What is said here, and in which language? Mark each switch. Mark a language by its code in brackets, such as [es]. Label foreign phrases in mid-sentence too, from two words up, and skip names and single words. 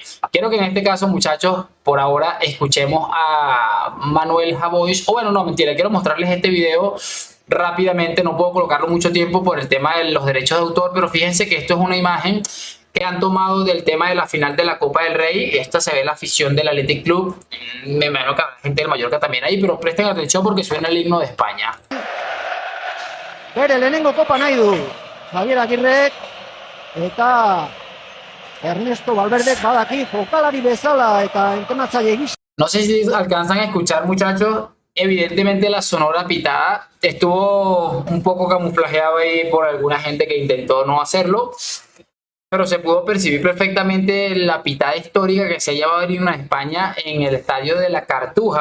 [es] Quiero que en este caso, muchachos, por ahora escuchemos a Manuel Javois, o bueno, no, mentira, quiero mostrarles este video rápidamente, no puedo colocarlo mucho tiempo por el tema de los derechos de autor, pero fíjense que esto es una imagen que han tomado del tema de la final de la Copa del Rey. Esta se ve la afición del Athletic Club. Me imagino que habrá gente del Mallorca también ahí, pero presten atención porque suena el himno de España. [eu] Bere lehenengo kopa nahi du Javier Aguirre eta Ernesto Valverde badaki jokalari bezala eta entrenatzaile gisa. [es] No sé si alcanzan a escuchar, muchachos. Evidentemente la sonora pitada estuvo un poco camuflajeada ahí por alguna gente que intentó no hacerlo, pero se pudo percibir perfectamente la pitada histórica que se ha llevado en España en el estadio de la Cartuja.